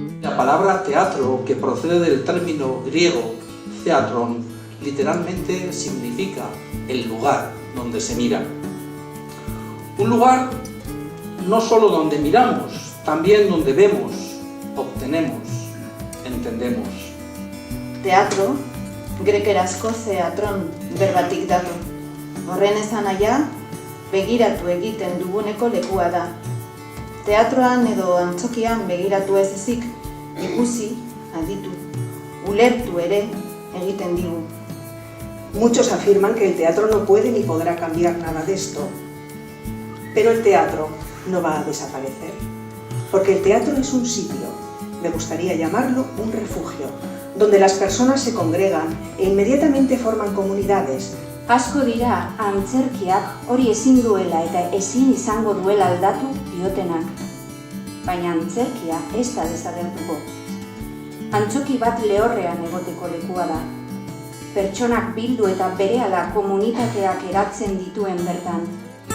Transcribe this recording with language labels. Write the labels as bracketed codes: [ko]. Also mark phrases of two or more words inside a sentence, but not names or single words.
[es] La palabra teatro, que procede del término griego theatron, literalmente significa el lugar donde se mira. Un lugar no solo donde miramos, también donde vemos, obtenemos, entendemos. [eu] Teatro, grekerazko theatron berbatik dator. Horren esanahia, begiratu egiten duguneko lekua da. Teatroan edo antzokian begiratu ez ezik, ikusi, aditu, ulertu ere egiten digu. [es] Muchos afirman que el teatro no puede ni podrá cambiar nada de esto, pero el teatro no va a desaparecer, porque el teatro es un sitio, me gustaría llamarlo un refugio, donde las personas se congregan e inmediatamente forman comunidades. [eu] Asko dira antzerkiak hori ezin duela eta ezin izango duela aldatu diotenak. Baina antzerkia ez da desagertuko. Antzoki bat lehorrean egoteko lekua da. Pertsonak bildu eta berehala komunitateak eratzen dituen bertan.